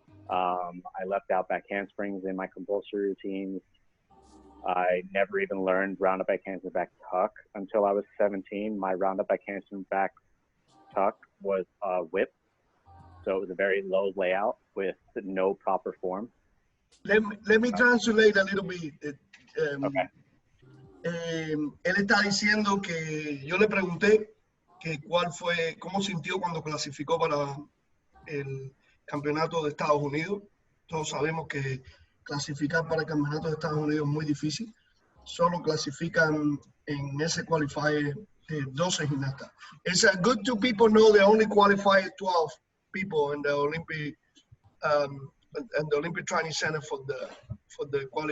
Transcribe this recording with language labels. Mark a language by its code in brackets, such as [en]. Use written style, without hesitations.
[en] I left out back handsprings in my compulsory routines. I never even learned round-up back handspring back tuck until I was 17. My round-up back handspring back tuck was a whip. So it was a very low layout with no proper form. Let me translate a little bit. Okay. [es] Él está diciendo que yo le pregunté que cómo sintió cuando clasificó para el campeonato de Estados Unidos. Todos sabemos que clasificar para el campeonato de Estados Unidos es muy difícil. Solo clasifican en ese qualifier 12 gimnastas. [en] It's good to people know they only qualify 12 people in the Olympic and the Olympic Training Center for the